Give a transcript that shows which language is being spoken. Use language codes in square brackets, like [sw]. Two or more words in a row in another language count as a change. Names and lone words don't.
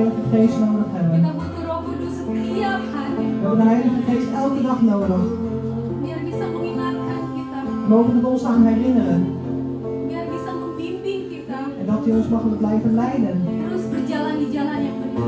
[nl] Geest nodig hebben. [id] Kita butuh Roh Kudus setiap hari. [nl] We hebben de Heilige Geest elke dag nodig. [id] Biar bisa mengingatkan kita. [nl] We mogen het ons aan herinneren. [id] Biar bisa membimbing kita. [nl] En dat hij ons mag blijven leiden. [id] Terus berjalan di jalan yang benar.